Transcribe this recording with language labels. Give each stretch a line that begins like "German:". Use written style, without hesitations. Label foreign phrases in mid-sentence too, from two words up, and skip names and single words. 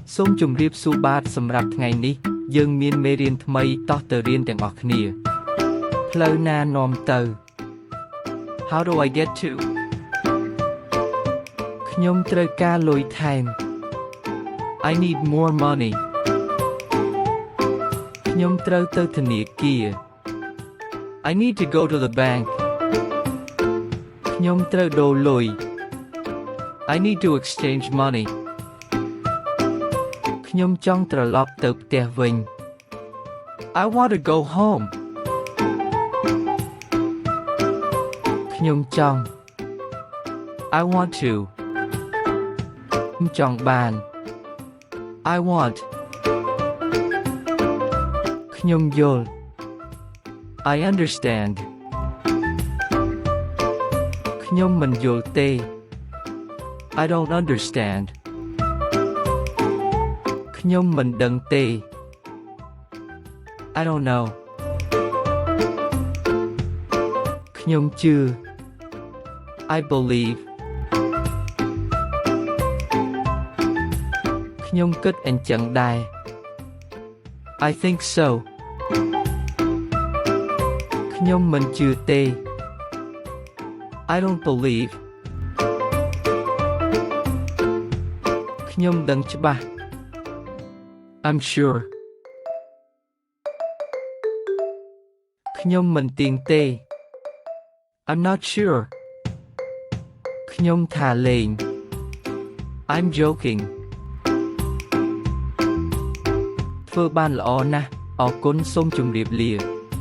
Khmer: សូមជម្រាបសួរបាទសម្រាប់ថ្ងៃនេះយើងមានមេរៀនថ្មីតោះទៅរៀនទាំងអស់គ្នាផ្លូវណានាំទៅ
English: How do I get to
Khmer: ខ្ញុំត្រូវការលុយថែម
English: I need more money
Khmer: ខ្ញុំត្រូវទៅធនាគារ
English: I need to go to the bank
Khmer: ខ្ញុំត្រូវដូរលុយ
English: I need to exchange money
Khmer: ខ្ញុំចង់ត្រឡប់ទៅផ្ទះវិញ
English: I want to go home
Khmer: ខ្ញុំចង់
English: I want to
Khmer: ខ្ញុំចង់បាន
English: I want
Khmer: ខ្ញុំយល់
English: I understand
Khmer: ខ្ញុំមិនយល់ទេ
English: I don't understand
Khmer: ខ្ញុំមិនដឹងទេ
English: I don't know
Khmer: ខ្ញុំជឿ
English: I believe
Khmer: ខ្ញុំគិតអញ្ចឹងដែរ
English: I think so
Khmer: ខ្ញុំមិនជឿទេ
English: I don't believe
Khmer: ខ្ញុំដឹងច្បាស់
English: I'm sure
Khmer: ខ្ញុំមិនទៀងទេ
English: I'm not sure
Khmer: ខ្ញុំថាលេង
English: I'm joking
Khmer: ធ្វើបានល្អណាស់អរគុណសូមជម្រាបលា